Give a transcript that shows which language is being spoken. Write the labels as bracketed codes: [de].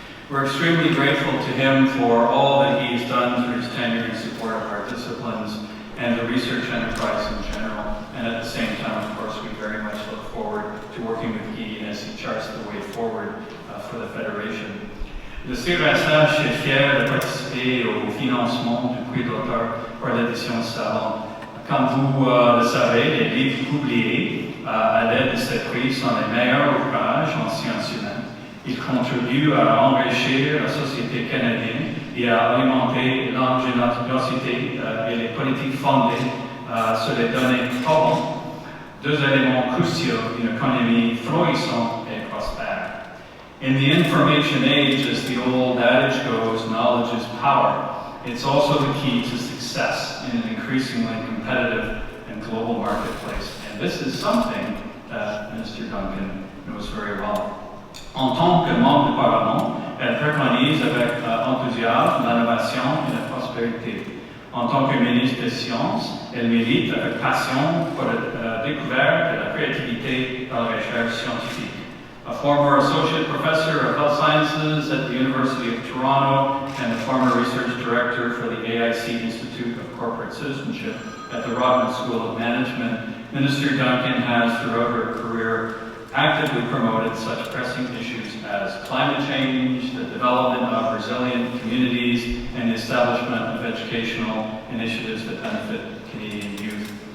[en] We're extremely grateful to him for all that he has done through his tenure in support of our disciplines and the research enterprise in general, and at the same time, of course, we very much look forward to working with Guy as he charts the way forward for the Federation. [fr] Le CERSH est fier de participer au financement du prix d'auteur pour l'édition Savant Comme vous le savez, les livres publiés à l'aide de cette prix sont les meilleurs ouvrages en sciences humaines. Ils contribuent à enrichir la société canadienne et à alimenter l'ingéniosité et les politiques fondées sur les données probantes, deux éléments cruciaux d'une économie florissante et prospère. [en] In the information age, as the old adage goes, knowledge is power. It's also the key to success in an increasingly competitive and global marketplace. And this is something that Minister Duncan knows very well. [fr] En tant que membre du Parlement, elle préconise avec enthousiasme l'innovation et la prospérité. En tant que ministre des Sciences, elle milite avec passion pour la découverte et la créativité dans la recherche scientifique. [en] A former associate professor of health sciences at the University of Toronto and a former research director for the AIC Institute of Corporate Citizenship at the Rodman School of Management, Minister Duncan has, throughout her career, actively promoted such pressing issues as climate change, the development of resilient communities, and the establishment of educational initiatives that benefit Canadian youth.